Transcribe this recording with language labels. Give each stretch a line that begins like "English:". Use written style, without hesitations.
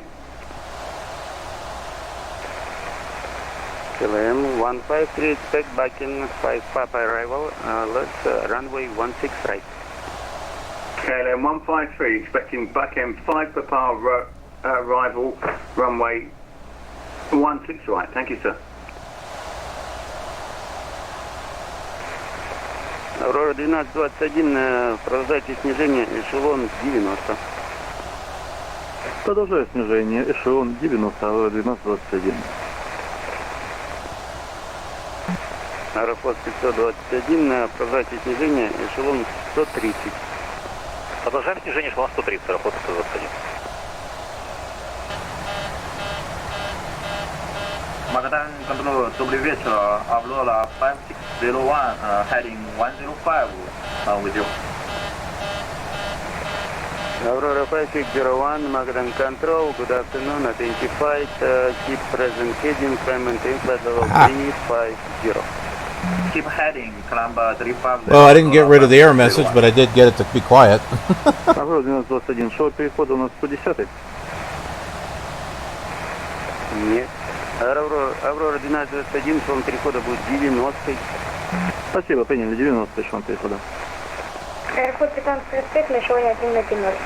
English: KLM-153, expect back in 5 Papa arrival. Let's runway 16 right. KLM-153, expecting back end 5 Papa arrival, runway 16 right. Thank you, sir.
Russian: Aurora 1221, продолжайте снижение, эшелон 90. Продолжаю снижение, эшелон 90, Aurora 1221. Аэрофлот 521, продолжайте снижение, эшелон 130. Продолжаем снижение, эшелон 130, Аэрофлот 521.
English: Magadan Control,
Russian: добрый вечер.
English: Aurora 5601, heading 105 with you. Aurora 5601, Magadan Control, good afternoon, identified, keep present heading, climb and flight level 350. Keep heading, climb 350. Well, I didn't get rid of the error message, but I did get it to be quiet.
Russian: Aurora 1221, шоу перехода у нас 110. Нет. Аврора 1221, шелон перехода будет 90. Спасибо, приняли 90 шелон перехода. Аэрофлот 1535, на эшелоне 110.